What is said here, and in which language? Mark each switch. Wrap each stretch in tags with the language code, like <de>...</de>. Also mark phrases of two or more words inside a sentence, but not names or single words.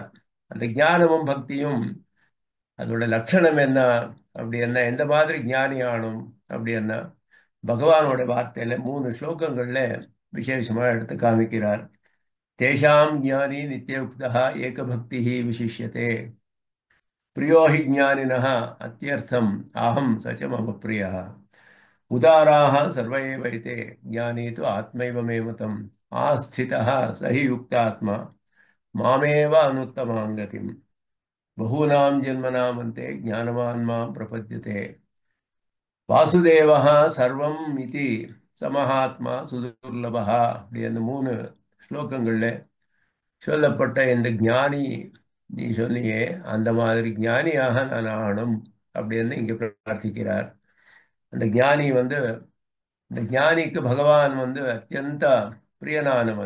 <ta>அந்த ஞானமும் பக்தியும் அதோட லட்சணம் என்ன அப்படி என்ன, எந்த மாதிரி ஞானி ஆனும் அப்படி என்ன, பகவானோட வார்த்தையில 3 ஸ்லோகங்கள்ல விசேஷமா எடுத்து காமிக்கிறார்.</ta> <sa>तेषां ज्ञानी नित्ययुक्त एकभक्ति विशिष्यते प्रियो हि ज्ञानिनः अत्यर्थम् अहं स च मम प्रियः उदाराः सर्व एव एते ज्ञानी तु आत्मैव मे मतम् आस्थितः स हि युक्तात्मा मामेव अनुत्तमां गतिम् बहूनां जन्मनामन्ते ज्ञानवान् मां प्रपद्यते वासुदेवः सर्वम् इति समहात्मा सुदुर्लभः</sa> <ta>அப்படின்னு 3 ஸ்லோகங்கள்ல சொல்லப்பட்ட இந்த ஞானி நீ சொன்னியே அந்த மாதிரி ஞானியாக நான் ஆகணும் அப்படின்னு இங்க பிரார்த்திக்கிறார். அந்த ஞானி இந்த ஞானிக்கு பகவான் அத்தியந்த பிரியனானவன்.</ta>